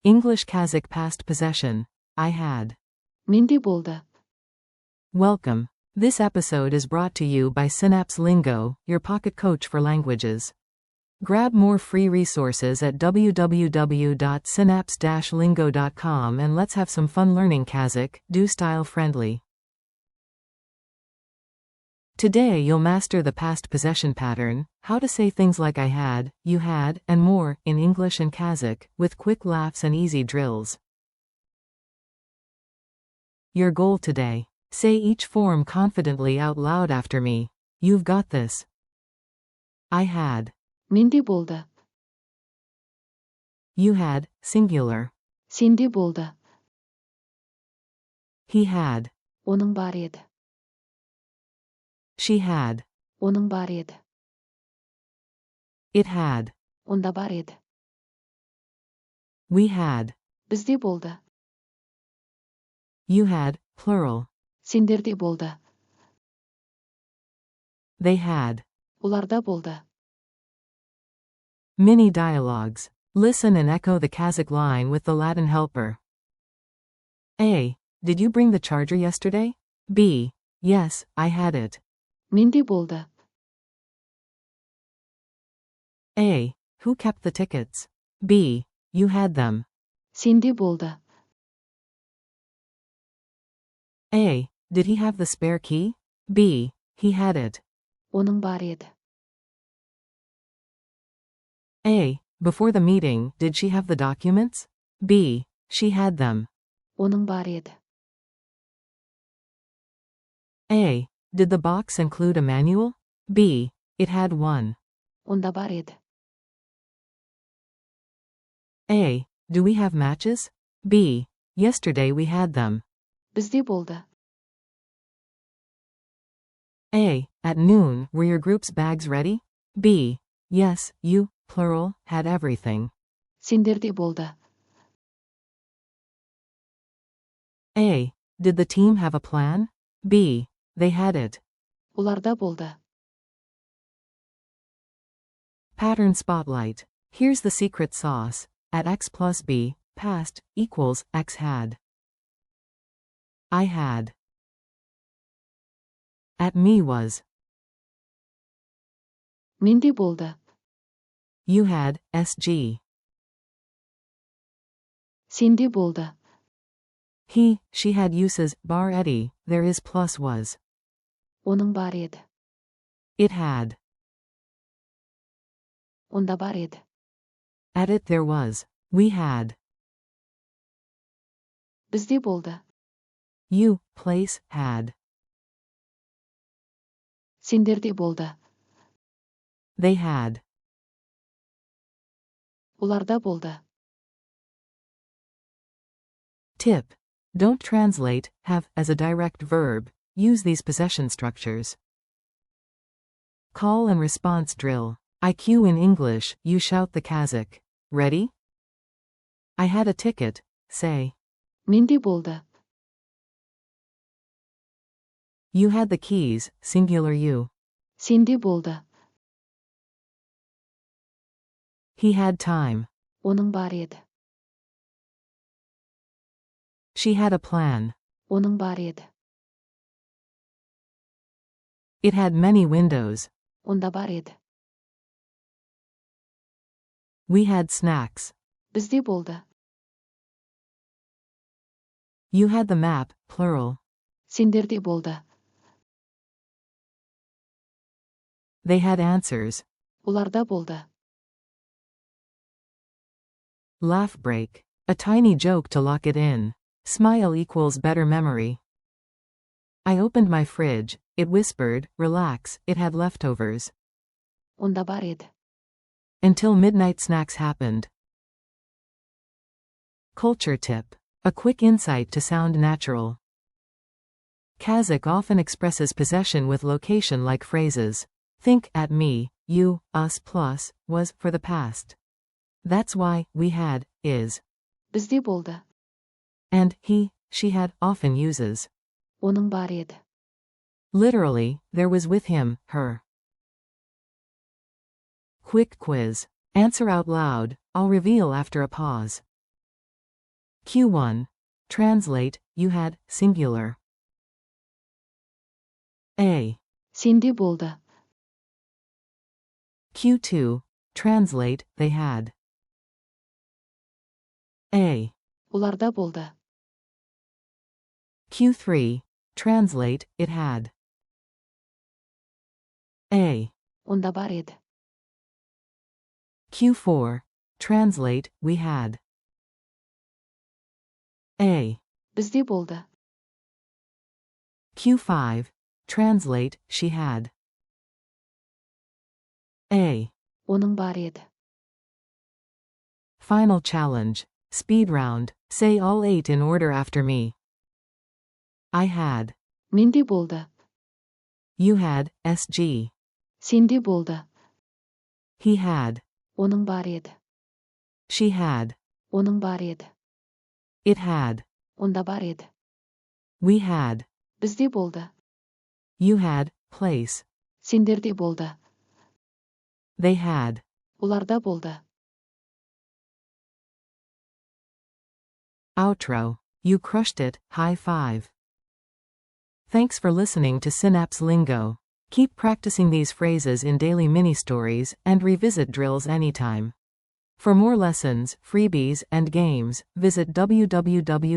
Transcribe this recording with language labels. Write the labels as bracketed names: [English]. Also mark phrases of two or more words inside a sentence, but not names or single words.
[English] English Kazakh past possession. I had. [Kazakh] Менде болды. [English] Welcome. This episode is brought to you by Ch.6 Lingo, your pocket coach for languages. Grab more free resources at www.synapse-lingo.com and let's have some fun learning Kazakh, do style friendly. Today you'll master the past possession pattern, how to say things like I had, you had, and more, in English and Kazakh, with quick laughs and easy drills. Your goal today. Say each form confidently out loud after me. You've got this. I had. [Kazakh] Менде болды. [English] You had, singular. [Kazakh] Сенде болды. [English] He had. [Kazakh] Оның бар еді. [English] She had. [Kazakh] Оның бар еді. [English] It had. [Kazakh] Онда бар еді. [English] We had. [Kazakh] Бізде болды. [English] You had, plural. [Kazakh] Сендерде болды. [English] They had. [Kazakh] Оларда болды. [English] Mini dialogues. Listen and echo the Kazakh line with the Latin helper. A. Did you bring the charger yesterday? B. Yes, I had it. [Kazakh] Менде болды. [English] A. Who kept the tickets? B. You had them. [Kazakh] Сенде болды. [English] A. Did he have the spare key? B. He had it. [Kazakh] Оның бар еді. [English] A. Before the meeting, did she have the documents? B. She had them. [Kazakh] Оның бар еді. [English] A. Did the box include a manual? B. It had one. [Kazakh] Онда бар еді. [English] A. Do we have matches? B. Yesterday we had them. [Kazakh] Бізде болды. [English] A. At noon, were your group's bags ready? B. Yes, you, plural, had everything. [Kazakh] Сендерде болды. [English] A. Did the team have a plan? B. They had it. [Kazakh] Оларда болды. [English] Pattern spotlight. Here's the secret sauce. At X plus B, past, equals, X had. I had. At me was. [Kazakh] Менде болды. [English] You had, SG. [Kazakh] Сенде болды. [English] He, she had uses, [Kazakh] бар еді, [English] there is plus was. [Kazakh] Оның бар еді. [English] It had. [Kazakh] Онда бар еді. [English] At it there was. We had. [Kazakh] Бізде болды. [English] You, place, had. [Kazakh] Сендерде болды. [English] They had. [Kazakh] Оларда болды. [English] Tip. Don't translate have as a direct verb. Use these possession structures. Call and response drill. IQ in English, you shout the Kazakh. Ready? I had a ticket, say. [Kazakh] Менде болды. [English] You had the keys, singular you. [Kazakh] Сенде болды. [English] He had time. [Kazakh] Оның бар еді. [English] She had a plan. [Kazakh] Оның бар еді. [English] It had many windows. [Kazakh] Онда бар еді. [English] We had snacks. [Kazakh] Бізде болды. [English] You had the map, plural. [Kazakh] Сендерде болды. [English] They had answers. [Kazakh] Оларда болды. [English] Laugh break. A tiny joke to lock it in. Smile equals better memory. I opened my fridge. It whispered, relax, it had leftovers. [Kazakh] Онда бар еді. [English] Until midnight snacks happened. Culture tip. A quick insight to sound natural. Kazakh often expresses possession with location-like phrases. Think at me, you, us plus, was for the past. That's why we had, is. [Kazakh] Бізде болды. [English] And he, she had often uses. [Kazakh] Оның бар еді. [English] Literally, there was with him, her. Quick quiz. Answer out loud, I'll reveal after a pause. Q1. Translate, you had, singular. A. [Kazakh] Сенде болды. [English] Q2. Translate, they had. A. [Kazakh] Оларда болды. [English] Q3. Translate, it had. A. [Kazakh] Онда бар еді. [English] Q4. Translate, we had. A. [Kazakh] Бізде болды. [English] Q5. Translate, she had. A. [Kazakh] Оның бар еді. [English] Final challenge. Speed round. Say all 8 in order after me. I had. [Kazakh] Менде болды. [English] You had, SG. [Kazakh] Сенде болды. [English] He had. [Kazakh] Оның бар еді. [English] She had. [Kazakh] Оның бар еді. [English] It had. [Kazakh] Онда бар еді. [English] We had. [Kazakh] Бізде болды. [English] You had, place. [Kazakh] Сендерде болды. [English] They had. [Kazakh] Оларда болды. [English] Outro. You crushed it, high five. Thanks for listening to Synapse Lingo. Keep practicing these phrases in daily mini-stories and revisit drills anytime. For more lessons, freebies, and games, visit www.synapse-lingo.com.